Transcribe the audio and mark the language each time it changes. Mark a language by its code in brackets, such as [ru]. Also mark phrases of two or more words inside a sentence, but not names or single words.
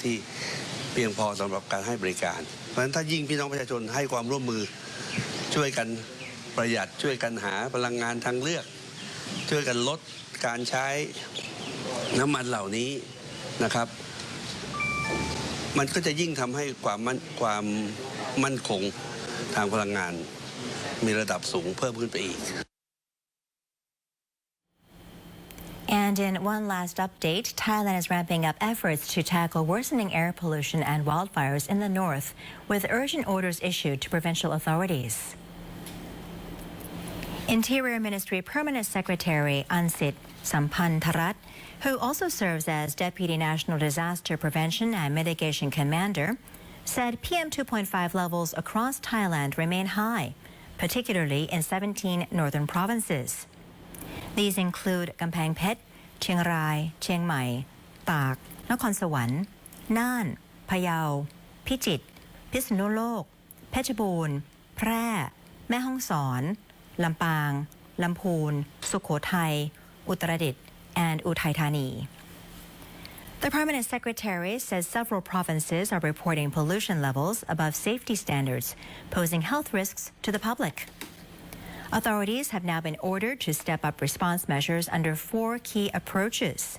[th] ที่เพียงพอสำหรับการให้บริการเพราะฉะนั้นถ้ายิ่งพี่น้องประชาชนให้ความร่วมมือช่วยกันประหยัดช่วยกันหาพลังงานทางเลือกช่วยกันลดการใช้น้ำมันเหล่านี้นะครับมันก็จะยิ่งทำให้ความมั่นคงทางพลังงานมีระดับสูงเพิ่มขึ้นไปอีก [en] And in one last update, Thailand is ramping up efforts to tackle worsening air pollution and wildfires in the north, with urgent orders issued to provincial authorities. Interior Ministry Permanent Secretary Ansit Sampantharat, who also serves as Deputy National Disaster Prevention and Mitigation Commander, said PM 2.5 levels across Thailand remain high, particularly in 17 northern provinces. These include Kamphaeng Phet, Chiang Rai, Chiang Mai, Tak, Nakhon Sawan, Nan, Phayao, Phichit, Phitsanulok, Phetchabun, Phra, Mae Hong Son, Lampang, Lamphun, Sukhothai, Uttaradit, and Uthai Thani. The Permanent Secretary says several provinces are reporting pollution levels above safety standards, posing health risks to the public. Authorities have now been ordered to step up response measures under 4 key approaches.